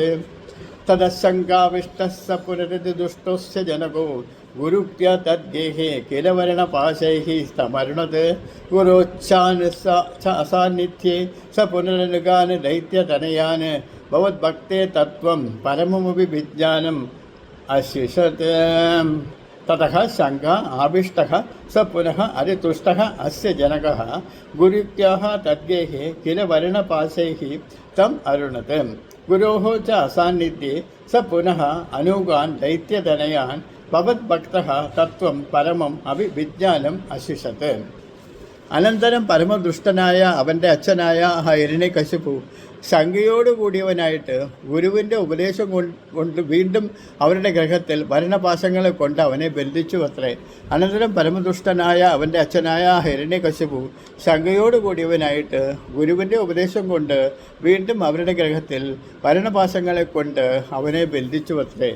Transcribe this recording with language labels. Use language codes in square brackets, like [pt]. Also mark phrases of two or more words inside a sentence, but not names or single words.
[sa] തദശങ്കാവിഷ്ടഃ സ പുനരതിദുഷ്ടോസ്യ ജനകോ ഗുരുക്ത്യാ തദ്ഗേഹേ കില വർണപാശൈഃ തമരുണത് ഗുരോച്ഛാസാന്നിധ്യേ സ പുനരനുഗാൻ ദൈത്യതനയാൻ ഭവദ്ഭക്തേ തത്വം പരമമപി വിജ്ഞാനം अशिषत् ततः शङ्का आविष्टः स पुनः अरितुष्टः अस्य जनकः गुरुक्त्याः तद्गेहे किल वर्णपाशैः तम् अरुणत् गुरोः च असान्निध्ये स पुनः अनूगान् दैत्यतनयान् भवद्भक्तः तत्त्वं परमम् अभिविज्ञानम् अशिषत् [ml] അനന്തരം പരമദുഷ്ടനായ അവൻ്റെ അച്ഛനായ ഹിരണ്യകശിപു ശങ്കയോടുകൂടിയവനായിട്ട് ഗുരുവിൻ്റെ ഉപദേശം കൊണ്ട് വീണ്ടും അവരുടെ ഗ്രഹത്തിൽ വർണ്ണപാശങ്ങളെ കൊണ്ട് അവനെ ബന്ധിച്ചു അത്രേ. അനന്തരം പരമദുഷ്ടനായ അവൻ്റെ അച്ഛനായ ഹിരണ്യകശിപു ശങ്കയോടുകൂടിയവനായിട്ട് ഗുരുവിൻ്റെ ഉപദേശം കൊണ്ട് വീണ്ടും അവരുടെ ഗ്രഹത്തിൽ വർണ്ണപാശങ്ങളെ കൊണ്ട് അവനെ ബന്ധിച്ചു അത്രേ.